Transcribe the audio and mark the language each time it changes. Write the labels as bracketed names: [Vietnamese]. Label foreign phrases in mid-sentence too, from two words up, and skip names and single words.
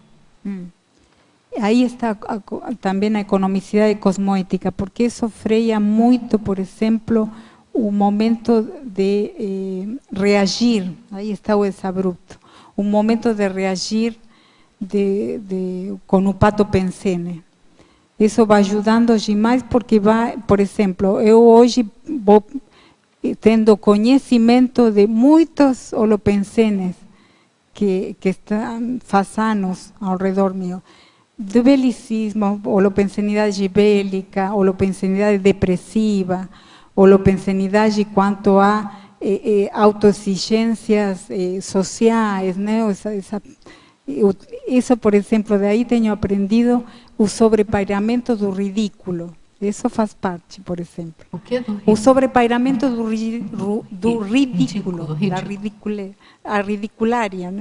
[Portuguese] Aí está também a economicidade cosmoética, porque isso freia muito, por exemplo, o momento de reagir, aí está o exabrupto, o momento de reagir com o pato pensene. Isso vai ajudando demais, porque vai, por exemplo, eu hoje vou tendo conhecimento de muitos holopensenes que estão faz anos ao redor meu, do belicismo, holopensenidade bélica, holopensenidade depressiva, holopensenidade quanto a autoexigências sociais, né? Isso, por exemplo, daí tenho aprendido o sobrepairamento do ridículo. Isso faz parte, por exemplo. O que do ridículo? O sobrepairamento do ridículo, a ridiculária, né?